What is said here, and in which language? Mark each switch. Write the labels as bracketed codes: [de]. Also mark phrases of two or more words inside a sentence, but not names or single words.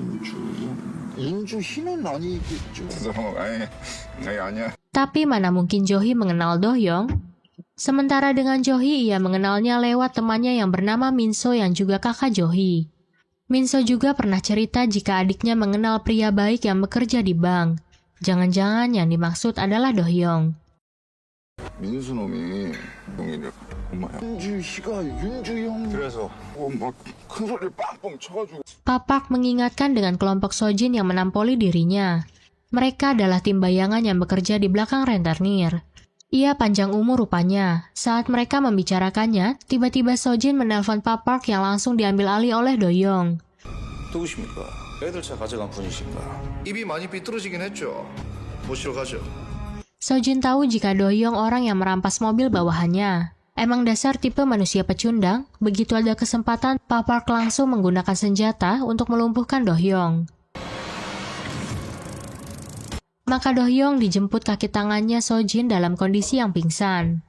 [id] Tapi mana mungkin Johi mengenal Dohyong? Sementara dengan Johi, ia mengenalnya lewat temannya yang bernama Minso yang juga kakak Johi. Minso juga pernah cerita jika adiknya mengenal pria baik yang bekerja di bank. Jangan-jangan yang dimaksud adalah Dohyong. [ko] 민수 놈이 동이를 엄마야. 윤주희가 윤주형. 그래서 막 큰 소리를 빵빵 쳐가지고. [id] Pak Park mengingatkan dengan kelompok Sojin yang menampoli dirinya. Mereka adalah tim bayangan yang bekerja di belakang rentenir. Ia panjang umur rupanya. Saat mereka membicarakannya, tiba-tiba Sojin menelpon Pak Park yang langsung diambil alih oleh Dohyong. [ko] 누구십니까? 애들 차 가져간 분이신가? 입이 많이 삐뚤어지긴 했죠. 모시러 가죠. [id] Sojin tahu jika Dohyong orang yang merampas mobil bawahannya. Emang dasar tipe manusia pecundang, begitu ada kesempatan, Pak Park langsung menggunakan senjata untuk melumpuhkan Dohyong. Maka Dohyong dijemput kaki tangannya Sojin dalam kondisi yang pingsan.